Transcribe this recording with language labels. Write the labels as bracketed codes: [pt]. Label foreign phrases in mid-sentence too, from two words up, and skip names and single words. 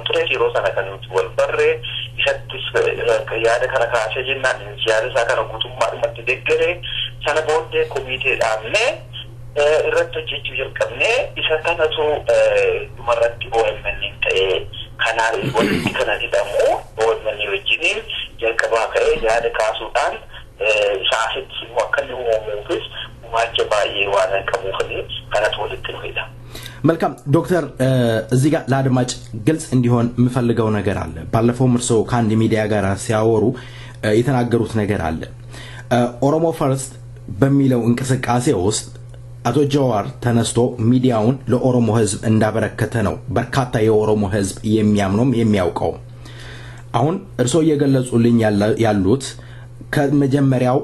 [om] ture yeroo sana kan nuti wal barree isattis yaada kana kaasee jennaan yaada isaa kana guutummaadhumatti deeggaree sana booddee komitee dhaabnee irratti hojjechuu jalqabnee isa kanatu dhumarratti OMN ta'ee kanaan walitti kana jedhamu OMN wajjiniin jalqabaa ka'ee yaada kaasuudhaan isaasitti immoo akka inni uumamuufis gumaacha baay'ee waan qabuufani kanatu walitti dhufedha. [am] መልካም ዶክተር እዚህ ጋር ለአድማጭ ግልጽ እንዲሆን የምፈልገው ነገር አለ ባለፈው ምርሶ ከአንድ ሚዲያ ጋር ሲያወሩ የተናገሩት ነገር አለ ኦሮሞ ፈርስት በሚለው እንቅስቃሴ ውስጥ አቶ ጀዋር ተነስቶ ሚዲያውን ለኦሮሞ ህዝብ እንዳበረከተ ነው በርካታ የኦሮሞ ህዝብ የሚያምነው የሚያውቀው አሁን እርሶ እየገለጹልኝ ያሉት ከመጀመሪያው